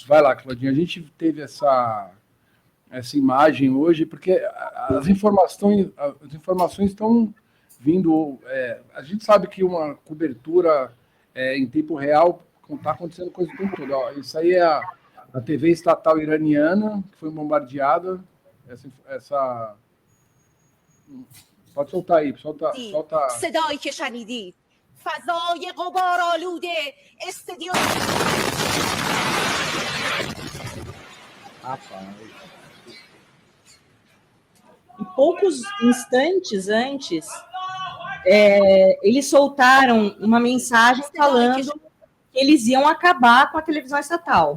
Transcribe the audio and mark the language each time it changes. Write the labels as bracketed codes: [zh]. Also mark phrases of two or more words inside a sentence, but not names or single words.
[pt] Vai lá, Claudinho, a gente teve essa imagem hoje, porque as informações estão vindo... a gente sabe que uma cobertura em tempo real está acontecendo coisa o tempo todo. Ó, isso aí é a TV estatal iraniana, que foi bombardeada. Pode soltar aí, solta. [fa] صدایی که شنیدید فضای غبارآلوده استادیوم. [pt] E poucos instantes antes, eles soltaram uma mensagem falando que eles iam acabar com a televisão estatal.